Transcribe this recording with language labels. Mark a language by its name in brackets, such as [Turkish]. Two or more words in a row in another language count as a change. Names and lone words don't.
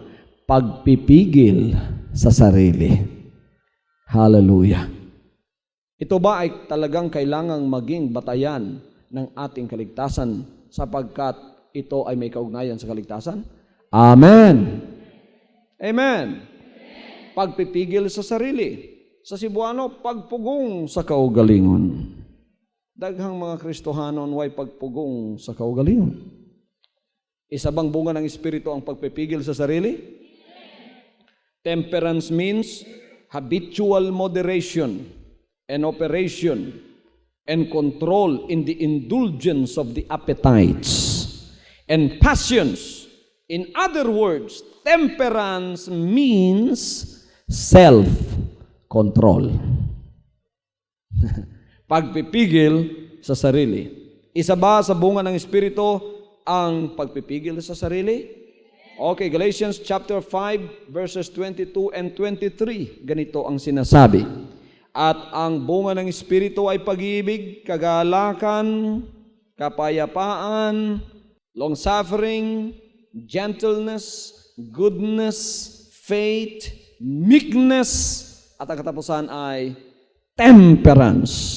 [Filipino] Pagpipigil sa sarili. Hallelujah. Ito ba ay talagang kailangang maging batayan ng ating kaligtasan sapagkat ito ay may kaugnayan sa kaligtasan? Amen. Amen. Pagpipigil sa sarili. Sa Cebuano, [Cebuano] pagpugong sa kaugalingon. Daghang mga Kristohanon way pagpugong sa kaugalingon. [Filipino] Isa bang bunga ng Espiritu ang pagpipigil sa sarili? [English] Temperance means habitual moderation and operation and control in the indulgence of the appetites and passions. In other words, temperance means self-control. [Filipino] Pagpipigil sa sarili. Isa ba sa bunga ng Espiritu ang pagpipigil sa sarili? [English] Okay, Galatians chapter 5 verses 22 and 23. [Filipino] Ganito ang sinasabi. At ang bunga ng Espiritu ay pag-ibig, kagalakan, kapayapaan, [English] long-suffering, gentleness, goodness, faith, meekness, [Filipino] at ang katapusan ay temperance.